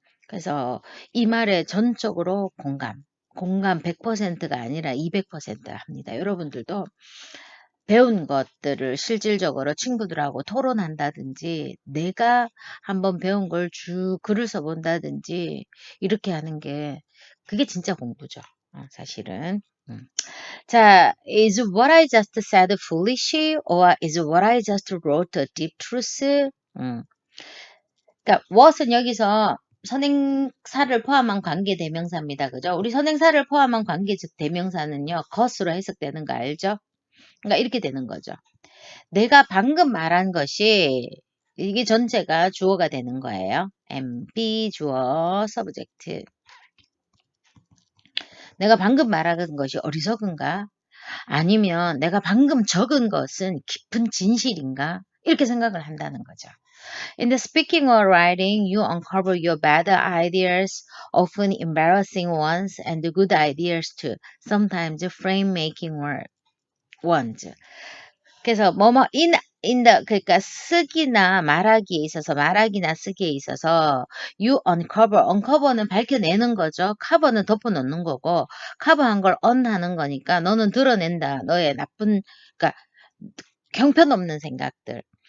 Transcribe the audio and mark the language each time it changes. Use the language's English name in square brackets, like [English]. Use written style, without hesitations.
[Korean] 그래서 이 말에 전적으로 공감 100%가 아니라 200% 합니다. 여러분들도 배운 것들을 실질적으로 친구들하고 토론한다든지 내가 한번 배운 걸 글을 써본다든지 이렇게 하는 게 그게 진짜 공부죠. 사실은. [English] 자, is what I just said foolish or is what I just wrote a deep truth? [Korean] 그러니까 what은 여기서 선행사를 포함한 관계 대명사입니다. 그죠? 우리 선행사를 포함한 관계 즉 대명사는요. 것으로 해석되는 거 알죠? 그러니까 이렇게 되는 거죠. 내가 방금 말한 것이 이게 전체가 주어가 되는 거예요. be 주어 subject. 내가 방금 말한 것이 어리석은가? 아니면 내가 방금 적은 것은 깊은 진실인가? 이렇게 생각을 한다는 거죠. [English] In the speaking or writing, you uncover your bad ideas, often embarrassing ones, and the good ideas too, sometimes frame-making ones. [Korean] 그래서 그러니까 말하기나 쓰기에 있어서 [English] you uncover [Korean] 는 밝혀내는 거죠. cover는 덮어놓는 거고 cover한 걸 un하는 거니까 너는 드러낸다. 너의 나쁜 그러니까 형편없는 생각들.